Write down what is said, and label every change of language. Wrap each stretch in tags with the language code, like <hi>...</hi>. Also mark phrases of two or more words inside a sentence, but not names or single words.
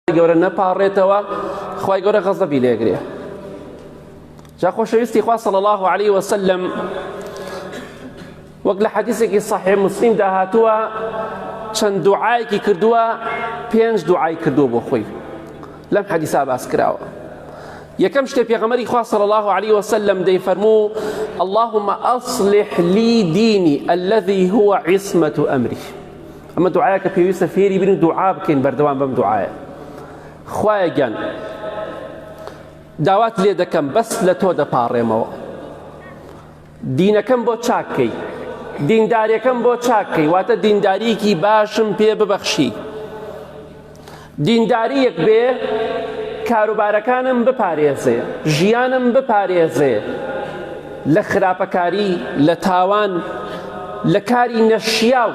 <ckb>گەورە نەپاڕێتەوە خوای گەورە غەزەبی لێگرێ. جا خۆشەویستی خوا</ckb> <ar>صلی الله عليه وسلم</ar> <ckb>وەک لە حەدیثێکی صحیح مسلم داهاتووە چەند دوعایەکی کردووە، 5 دوعای کردووە بۆ خۆی لەم حەدیثا باس کراوە. یەکەم شتێ پێغەمبەری خوا</ckb> <ar>صلی الله عليه وسلم</ar> <ckb>دەیفەرموو</ckb> <ar>اللهم أصلح لي ديني الذي هو عصمة أمري.</ar> <ckb>ئەمە دوعایە کە پێویستە فێری بن و دوعا بکەین بەردەوام بەم دوعایە. خوایە گیان داوات لێ دەکەم بەس لە تۆ دەپاڕێمەوە، دینەکەم بۆ چاکەی، دینداریەکەم بۆ چاکەی، واتە دینداریەکی باشم پێ ببەخشی، دینداریەک بێ کاروبارەکانم بپارێزێ، ژیانم بپارێزێ لە خراپەکاری، لە تاوان، لە کاری نەشیاو.</ckb>